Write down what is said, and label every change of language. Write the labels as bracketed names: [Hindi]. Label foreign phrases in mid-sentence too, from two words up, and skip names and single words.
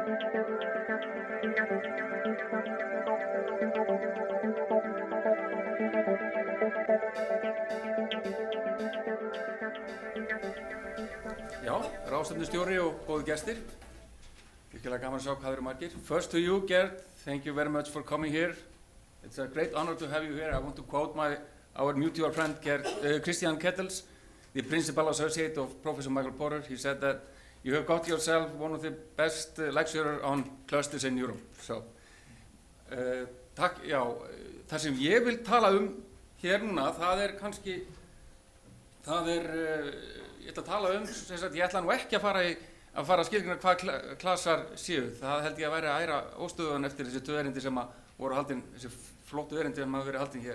[Icelandic] Já, ráðstefnustjóri og góðu gestir. Virkilega gaman að sjá hvað eru margir. [English] First to you, Gerd, thank you very much for coming here. It's a great honor to have you here. I want to quote our mutual friend, Christian Kettles, the principal associate of Professor Michael Porter. He said that you have got yourself one of the best lecturers on clusters in Europe. So, [Icelandic] takk, já, það sem ég vil tala hér núna, ég ætla að tala ég ætla nú ekki að fara að skilgreina hvað klasar séu. Það held ég að væri að æra óstöðugan eftir þessi tvö erindi sem voru haldin, þessi flottu erindi sem hafa verið haldin hér.